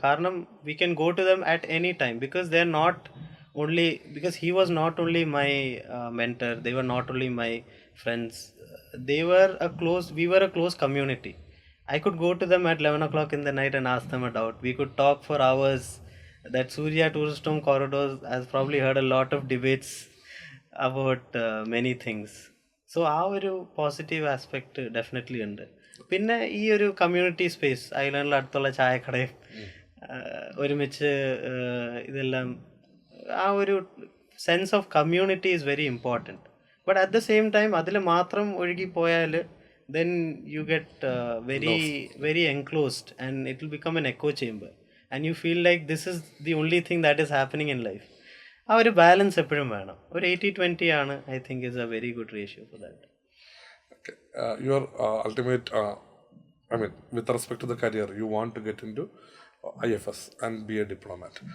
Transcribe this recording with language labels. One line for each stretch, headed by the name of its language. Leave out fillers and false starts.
Malayalam: കാരണം
English: We can go to them at any time because they are not only because he was not only my mentor, they were not only my friends, we were a close community. I could go to them at 11 o'clock in the night and ask them a doubt. We could talk for hours. That Surya Tourist Home corridors has probably heard a lot of debates about many things.
Malayalam: So ആ ഒരു positive aspect definitely ഉണ്ട്. പിന്നെ ഈ ഒരു community space, ഐലൻഡിൽ അടുത്തുള്ള ചായക്കടയും ഒരുമിച്ച് ഇതെല്ലാം, ആ ഒരു sense of community
English: Is very important. But at the same time
Malayalam: അതിൽ മാത്രം ഒഴുകിപ്പോയാൽ
English: then you get very enclosed and it will become an echo chamber and you feel like this is the only thing that is happening in life.
Malayalam: ആ ഒരു balance എപ്പോഴും വേണം. ഒരു 80-20 ആണ്
English: I think is a very good ratio for that. Your ultimate, I mean, with respect to the career, you want to get into IFS and be a diplomat.